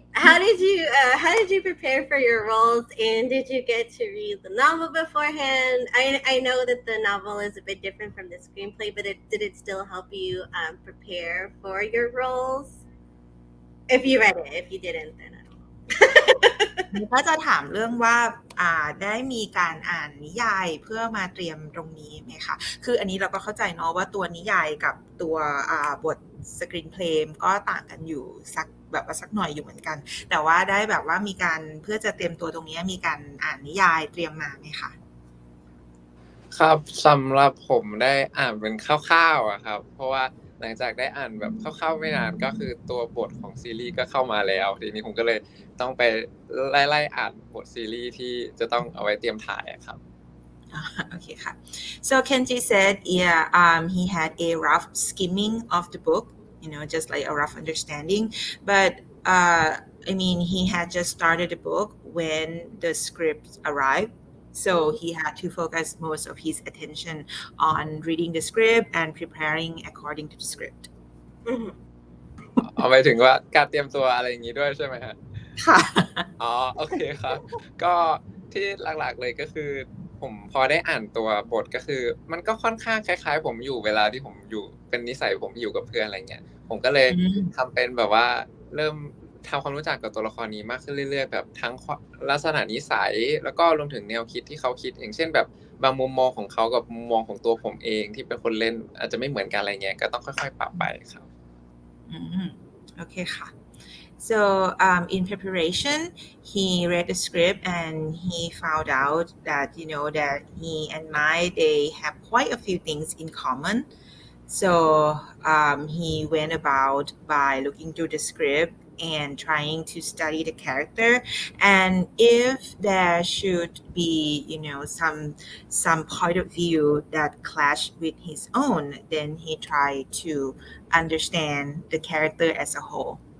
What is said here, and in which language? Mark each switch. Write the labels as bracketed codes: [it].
[en] How did you prepare for your roles, and did you get to read the novel beforehand? I know that the novel is a bit different from the screenplay, but did it still help you prepare for your roles? If you read it, if you didn't, then I don't know. [th] ก็จะถามเรื่องว่าได้มีการอ่านนิยายเพื่อมาเตรียมตรงนี้ไหมคะคืออันนี้เราก็เข้าใจเนาะว่าตัวนิยายกับตัวบทสกรีนเพลย์ก็ต่างกันอยู่สักหน่อยอยู่เหมือนกันแต่ว่าได้แบบว่ามีการเพื่อจะเตรียมตัวตรงนี้มีการอ่านนิยายเตรียมมาไหมคะ ครับสำหรับผมได้อ่านเป็นคร่าวๆอะครับเพราะว่าหลังจากได้อ่านแบบคร่าวๆไม่นานก็คือตัวบทของซีรีส์ก็เข้ามาแล้วทีนี้ผมก็เลยต้องไปไล่อ่านบทซีรีส์ที่จะต้องเอาไว้เตรียมถ่ายครับ [en] Okay ค่ะ so Kenji said he had a rough skimming of the book you know just like a rough understanding but I mean he had just started the book when the script arrived so he had to focus most of his attention on reading the script and preparing according to the script [th] เอาไปถึงว่าการเตรียมตัวอะไรอย่างนี้ด้วยใช่ไหมฮะ ค่ะ อ๋อโอเคครับก็ที่หลักๆเลยก็คือผมพอได้อ่านตัวบทก็คือมันก็ค่อนข้างคล้ายๆผมอยู่เวลาที่ผมอยู่เป็นนิสัยผมอยู่กับเพื่อนอะไรเงี้ยผมก็เลยทำเป็นแบบว่าเริ่มทำความรู้จักกับตัวละครนี้มากขึ้นเรื่อยๆแบบทั้งลักษณะนิสัยแล้วก็รวมถึงแนวคิดที่เขาคิดอย่างเช่นแบบบางมุมมองของเขากับมุมมองของตัวผมเองที่เป็นคนเล่นอาจจะไม่เหมือนกันอะไรเงี้ยก็ต้องค่อยๆปรับไปครับ โอเคค่ะ [en] So in preparation, he read the script and he found out that that he and Mai they have quite a few things in common. So he went about by looking through the script and trying to study the character, and if there should be some point of view that clash with his own, then he tried to understand the character as a whole.